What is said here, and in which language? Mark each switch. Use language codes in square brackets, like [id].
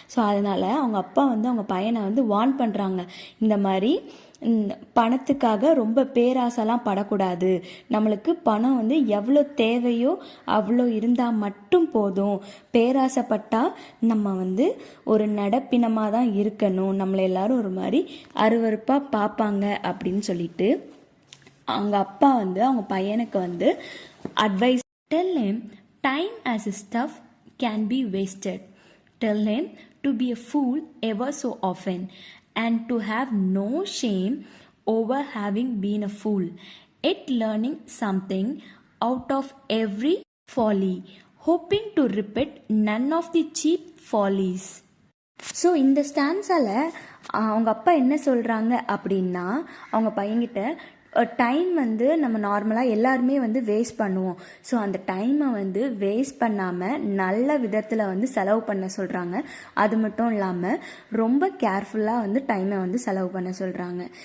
[ta] So அதனால் அவங்க அப்பா வந்து அவங்க பையனை வந்து வார்ன் பண்ணுறாங்க, இந்த மாதிரி பணத்துக்காக ரொம்ப பேராசைலாம் படக்கூடாது, நம்மளுக்கு பணம் வந்து எவ்வளோ தேவையோ அவ்வளோ இருந்தால் மட்டும் போதும், பேராசைப்பட்டால் நம்ம வந்து ஒரு நடப்பினமாக தான் இருக்கணும், நம்மளை எல்லாரும் ஒரு மாதிரி அருவருப்பாக பார்ப்பாங்க அப்படின்னு சொல்லிட்டு அவங்க அப்பா வந்து அவங்க பையனுக்கு வந்து advice. [en] Tell him time as a stuff can be wasted. Tell him to be a fool ever so often and to have no shame over having been a fool, yet learning something out of every folly, hoping to repeat none of the cheap follies. [ta] So இந்த ஸ்டான்ஸால் அவங்க அப்பா என்ன சொல்கிறாங்க அப்படின்னா, அவங்க பையன்கிட்ட time வந்து நம்ம நார்மலாக எல்லாருமே வந்து வேஸ்ட் பண்ணுவோம். ஸோ அந்த டைமை வந்து வேஸ்ட் பண்ணாமல் நல்ல விதத்தில் வந்து செலவு பண்ண சொல்கிறாங்க. அது மட்டும் இல்லாமல் ரொம்ப கேர்ஃபுல்லாக வந்து டைமை வந்து செலவு பண்ண சொல்கிறாங்க.